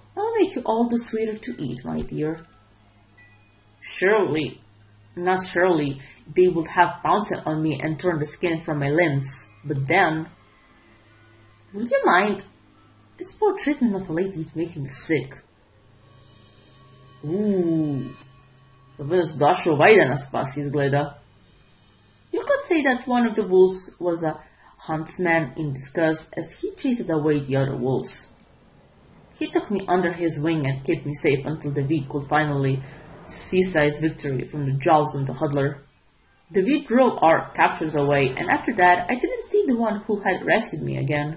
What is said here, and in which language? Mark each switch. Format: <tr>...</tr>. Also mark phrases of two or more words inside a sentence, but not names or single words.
<en>I'll make you all the sweeter to eat, my dear. Surely, they would have pounced on me and torn the skin from my limbs. But then... Would you mind? This poor treatment of a lady is making me sick.</en> <hr>To bi nas došao ovaj da nas spasi izgleda.</hr> <en>You could say that one of the wolves was a huntsman in disguise as he chased away the other wolves. He took me under his wing and kept me safe until the V could finally seize his victory from the jaws of the Huldler. The V drove our captors away, and after that I didn't see the one who had rescued me again.</en>